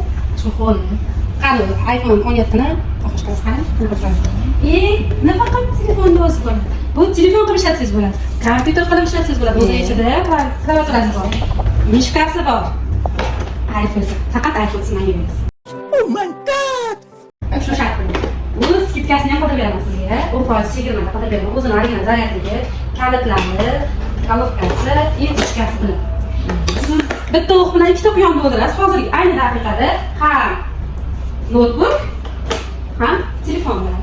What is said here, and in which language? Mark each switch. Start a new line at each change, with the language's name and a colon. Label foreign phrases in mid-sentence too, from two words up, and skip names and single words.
Uzbek: chexoli. Qani, iPhone 17 ni o'qishdan qarang. Nafaqat telefonda o'zi bor. Bu telefon qilib ishlatsangiz bo'ladi. Kompyuter qilib ishlatsangiz bo'ladi. O'zi ichida klaviaturasi bor. Mishkasi bor. iPhone. Faqat iPhone sinagingiz.
English: Oh my god!
Uzbek: Shu shart bilan. Bu skidkasini ham qilib beraman sizga. U foiz chegirmada qilib beraman. O'zini original zaryadligi, kalitlari, golovkasi, etichkasi bilan. Siz bitta o'q bilan ikkita quyonni o'ldirasiz. Hozirgi ayni daqiqada ham notebook, ham telefon bilan.